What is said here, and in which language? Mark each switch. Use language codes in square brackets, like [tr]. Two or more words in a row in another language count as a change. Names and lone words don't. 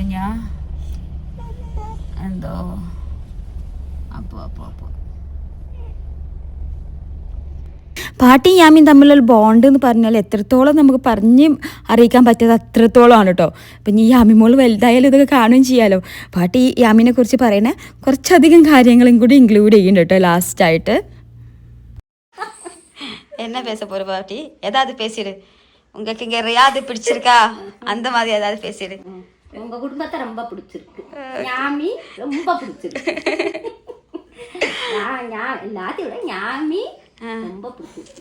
[ml] ഞാൻ എന്തോ അപ്പോ പാട്ടി യാമിയും തമ്മിലുള്ള ബോണ്ട് എന്ന് പറഞ്ഞാൽ എത്രത്തോളം നമുക്ക് പറഞ്ഞ് അറിയിക്കാൻ പറ്റാതെ അത്രത്തോളമാണ് കേട്ടോ. അപ്പം ഈ യാമിമോൾ വലുതായാലും ഇതൊക്കെ കാണുകയും ചെയ്യാലോ. പാട്ടി യാമിനെ കുറിച്ച് പറയണ കുറച്ചധികം കാര്യങ്ങളും കൂടി ഇൻക്ലൂഡ് ചെയ്യുന്നുണ്ട് കേട്ടോ ലാസ്റ്റായിട്ട്. [ta] என்ன பேச போற பாட்டி? ஏதாவது பேசிடு. உங்களுக்கு இங்க ரியாது பிடிச்சிருக்கா? அந்த மாதிரி ஏதாவது பேசிடு. உங்க குடும்பத்தை ரொம்ப பிடிச்சிருக்கு. യാമി ரொம்ப பிடிச்சிருக்கு. எல்லாத்தையும் விட യാമി ரொம்ப பிடிச்சிருக்கு.